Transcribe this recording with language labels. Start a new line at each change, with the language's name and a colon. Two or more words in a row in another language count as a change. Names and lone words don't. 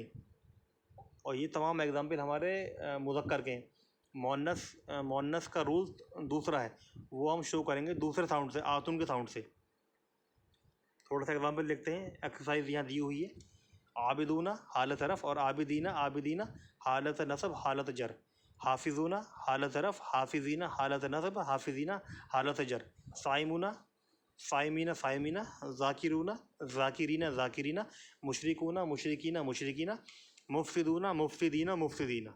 Hindi: और ये तमाम एग्जाम्पल हमारे मुज़क्कर के हैं। मुअन्नस का रूल दूसरा है, वो हम शो करेंगे दूसरे साउंड से, आतुन के साउंड से। थोड़ा सा एग्जाम्पल देखते हैं, एक्सरसाइज यहाँ दी हुई है। आबिदूना हालत रफ़ और आबिदीना, आबिदीना हालत नसब हालत जर। हाफिजूना हालत रफ़, हाफिजीना हालत नसब, हाफिजीना हालत जर।
Arabic: صائمونَ صائمينَ صائمينَ ذاكرونَ ذاكرينَ ذاكرينَ مشركونَ مشركينَ مشركينَ مفسدونَ مفسدينَ مفسدينَ.